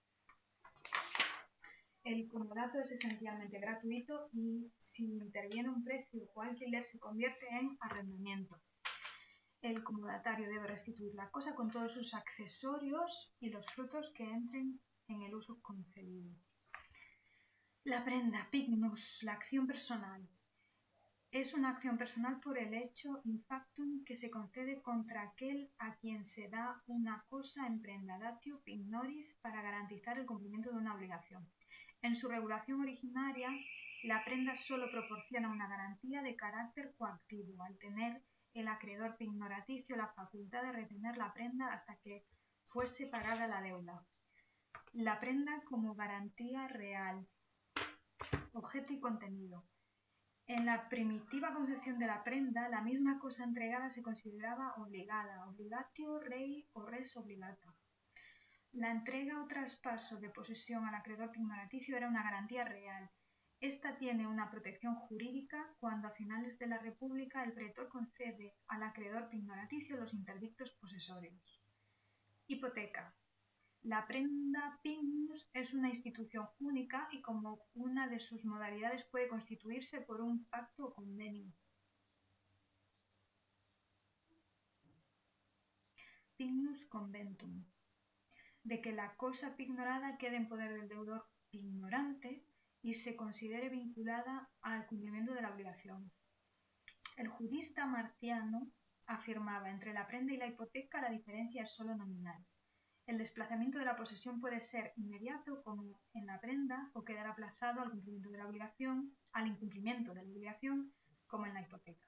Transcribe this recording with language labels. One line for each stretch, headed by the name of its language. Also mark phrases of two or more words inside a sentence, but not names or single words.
Spanish: El comodato es esencialmente gratuito y si interviene un precio o alquiler se convierte en arrendamiento. El comodatario debe restituir la cosa con todos sus accesorios y los frutos que entren en el uso concedido. La prenda, pignus, la acción personal. Es una acción personal por el hecho
Latin: in factum
Spanish: que se concede contra aquel a quien se da una cosa en prenda,
Latin: datio pignoris,
Spanish: para garantizar el cumplimiento de una obligación. En su regulación originaria, la prenda solo proporciona una garantía de carácter coactivo, al tener el acreedor pignoraticio la facultad de retener la prenda hasta que fuese pagada la deuda. La prenda como garantía real, objeto y contenido. En la primitiva concepción de la prenda, la misma cosa entregada se consideraba obligada,
Latin: obligatio rei o res obligata.
Spanish: La entrega o traspaso de posesión al acreedor pignoraticio era una garantía real. Esta tiene una protección jurídica cuando a finales de la República el pretor concede al acreedor pignoraticio los interdictos posesorios. Hipoteca. La prenda pignus es una institución única y como una de sus modalidades puede constituirse por un pacto o convenio.
Latin: Pignus conventum.
Spanish: De que la cosa pignorada quede en poder del deudor pignorante y se considere vinculada al cumplimiento de la obligación. El jurista Marciano afirmaba: entre la prenda y la hipoteca la diferencia es solo nominal. El desplazamiento de la posesión puede ser inmediato, como en la prenda, o quedar aplazado al incumplimiento de la obligación, como en la hipoteca.